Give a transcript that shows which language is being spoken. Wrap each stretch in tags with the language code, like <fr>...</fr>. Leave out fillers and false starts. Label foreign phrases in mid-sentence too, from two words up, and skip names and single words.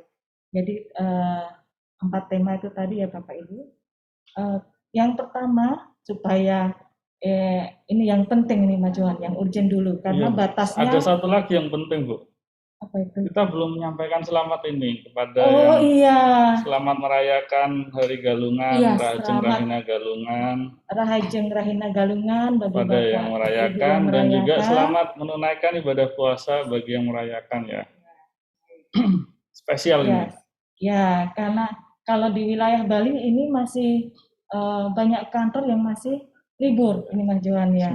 <id>Jadi 4 tema itu tadi ya Bapak Ibu. Yang pertama supaya ini yang penting nih Mas Johan, yang urgent dulu karena Iya, batasnya. ada satu lagi yang penting Bu. Apa itu? Kita belum menyampaikan selamat ini kepada Oh yang iya. selamat merayakan Hari Galungan, Iya, Rahajeng selamat Rahina Galungan.</id> <ban>Rahajeng Rahina Galungan bagi</ban> <id>Pada Bapak yang Ibu merayakan yang dan juga merayakan. selamat menunaikan ibadah puasa bagi yang merayakan ya. Spesial Ya, ini. ya, karena kalau di wilayah Bali ini masih banyak kantor yang masih libur ini Mas Johan ya.</id>